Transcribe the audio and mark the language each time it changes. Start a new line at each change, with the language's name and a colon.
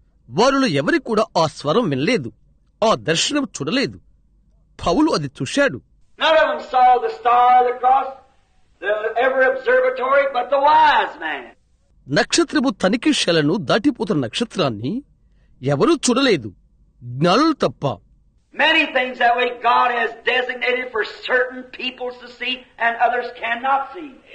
Telugu: వారిలో ఎవరి కూడా ఆ స్వరం వినలేదు, ఆ దర్శనం చూడలేదు. పౌలు అది చూశాడు.
English: None of them saw the star of the cross, the ever observatory, but the wise man.
Telugu: నక్షత్రము తనిఖీశాలను దాటిపోతున్న నక్షత్రాన్ని ఎవరూ చూడలేదు, జ్ఞానులు తప్ప.
English: Many things that way God has designated for certain peoples to see and others cannot see.